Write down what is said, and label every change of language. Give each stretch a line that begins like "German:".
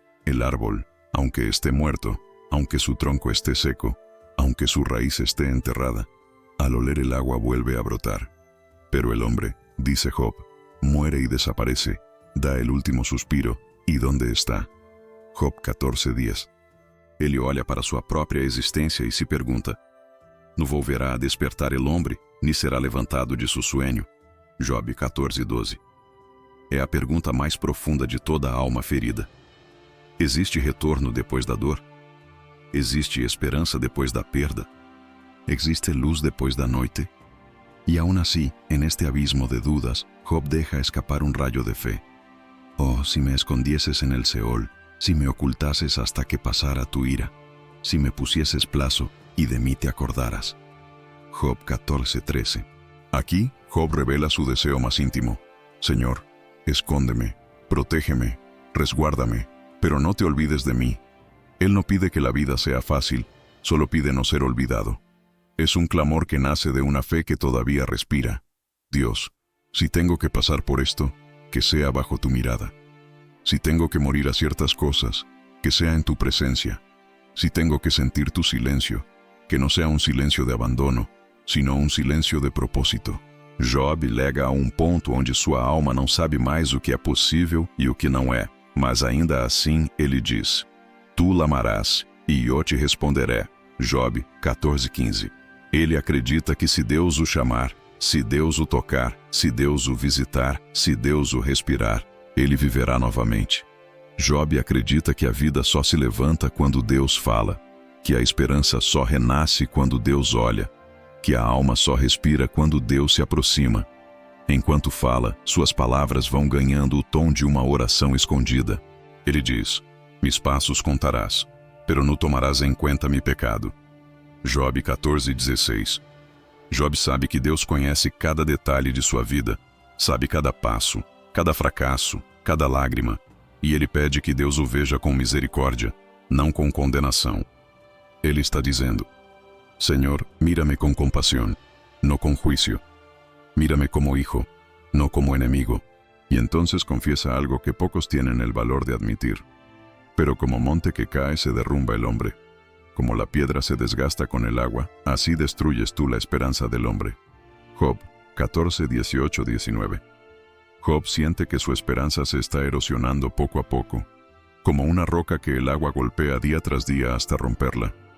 Spanish: El árbol, aunque esté muerto, aunque su tronco esté seco, aunque su raíz esté enterrada, al oler el agua vuelve a brotar. Pero el hombre, dice Job, muere y desaparece, da el último suspiro, ¿y dónde está? Job 14:10.
Portuguese: Ele olha para sua própria existência e se pergunta: não
Spanish: volverá a despertar el hombre, ni será levantado de su sueño?
Portuguese: Job 14:12. é a pergunta mais profunda de toda a alma ferida. Existe retorno depois da dor? Existe esperança depois da perda?
Spanish: ¿Existe luz después
Portuguese: da noite?
Spanish: Y aún así, en este abismo de dudas, Job deja escapar un rayo de fe. Oh, si me escondieses en el Seol, si me ocultases hasta que pasara tu ira, si me pusieses plazo y de mí te acordaras. Job 14:13. Aquí, Job revela su deseo más íntimo. Señor, escóndeme, protégeme, resguárdame, pero no te olvides de mí. Él no pide que la vida sea fácil, solo pide no ser olvidado. Es un clamor que nace de una fe que todavía respira. Dios, si tengo que pasar por esto, que sea bajo tu mirada. Si tengo que morir a ciertas cosas, que sea en tu presencia. Si tengo que sentir tu silencio, que no sea un silencio de abandono, sino un silencio de propósito.
Portuguese: Job lega a ponto onde sua alma não sabe mais o que é possível e o que não é, mas ainda assim ele diz:
Spanish: Tu lamarás,
Portuguese: e eu te responderé. Job 14:15. Ele acredita que se Deus o chamar, se Deus o tocar, se Deus o visitar, se Deus o respirar, ele viverá novamente. Job acredita que a vida só se levanta quando Deus fala, que a esperança só renasce quando Deus olha, que a alma só respira quando Deus se aproxima. Enquanto fala, suas palavras vão ganhando o tom de uma oração escondida. Ele diz:
Spanish: Mis passos contarás, pero não tomarás em conta mi pecado.
Portuguese: Job 14:16. Job sabe que Deus conhece cada detalhe de sua vida, sabe cada passo, cada fracasso, cada lágrima, e ele pede que Deus o veja com misericórdia, não com condenação. Ele está dizendo: Senhor,
Spanish: mírame
Portuguese: com compaixão, não com juízo.
Spanish: Mírame como hijo, no como enemigo. Y entonces confiesa algo que pocos tienen el valor de admitir. Pero como monte que cae se derrumba el hombre. Como la piedra se desgasta con el agua, así destruyes tú la esperanza del hombre. Job 14:18-19. Job siente que su esperanza se está erosionando poco a poco, como una roca que el agua golpea día tras día hasta romperla.